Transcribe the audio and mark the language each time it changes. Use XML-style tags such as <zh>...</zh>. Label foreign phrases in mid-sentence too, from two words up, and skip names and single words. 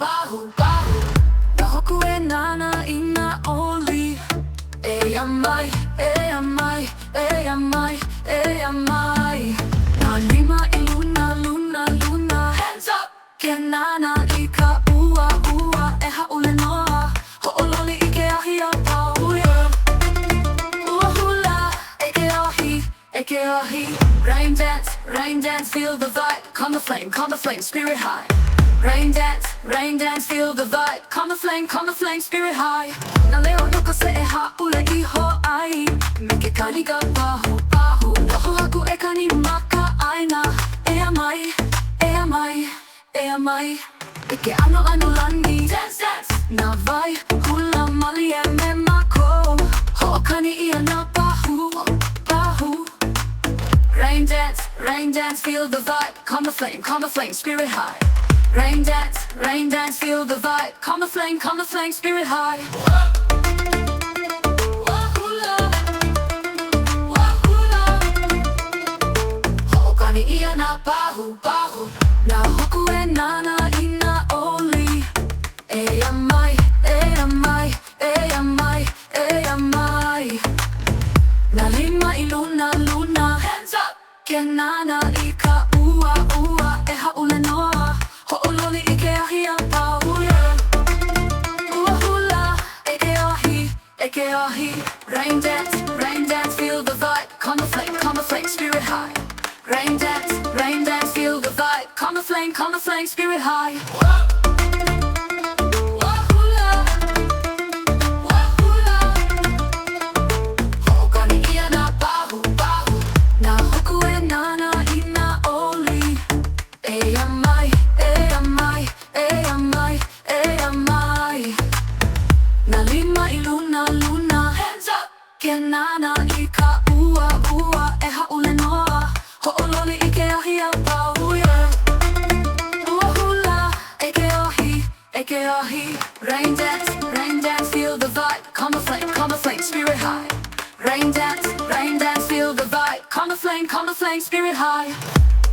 <haw>Pahu, Pahu. Na hoku e nānā I nā ʻōuli. E mai, e mai, e mai, e mai. Na lima I luna, luna, luna.</haw> <en>Hands up!</en> <haw>Ke nānā I ka ua, ua, e hāʻule noa. Hoʻololi I ke ahi a Pahu. Ua hula, e ke ahi.</haw> <en>Rain dance, feel the vibe. Calm the flame, spirit high. Rain dance, feel the vibe. Calm the flame, spirit high.</en> <haw>Na leo loko se e hāʻule I Hawaiʻi. Me ke kani ka pahu, pahu. Noho aku e kani ma ka ʻāina. E mai, e mai, e mai. I ke ano lani.</haw> <en>Dance, dance.</en> <haw>Na vai, hula mali e me mako. Hoʻokani ia na pahu, pahu.</haw> <en>Rain dance, feel the vibe. Calm the flame, spirit high. Rain dance, feel the vibe. Calm the flame, spirit high.</en> <haw>Hoʻokani ia na pahu, pahu. Na hoku e nānā I nā ʻōuli. E mai, e mai, e mai, e mai. Na lima I luna, luna.</haw> <en>Hands up!</en> <haw>Ke nānā I ka ua, ua, e hāʻule noa. Hoʻololi I ke ahi a Pahu. Ua hula, e ke ahi.</haw> <en>Rain dance, feel the vibe. Calm the flame, spirit high. Rain dance, feel the vibe. Calm the flame, spirit high.</en> <haw>Ua hula, Hoʻokani ia na pahu, pahu. Na hoku e nānā I nā ʻōuli. E mai, e mai, e mai, e mai. Na lima I luna, luna.</haw> <en>Hands up!</en> <haw>Ke nānā I ka ua, ua, e hāʻule noa. Hoʻololi I ke ahi a Pahu. Ua hula, e ke ahi.</haw> <en>Rain dance, feel the vibe. Calm the flame, spirit high. Rain dance, feel the vibe. Calm the flame, spirit high.</en>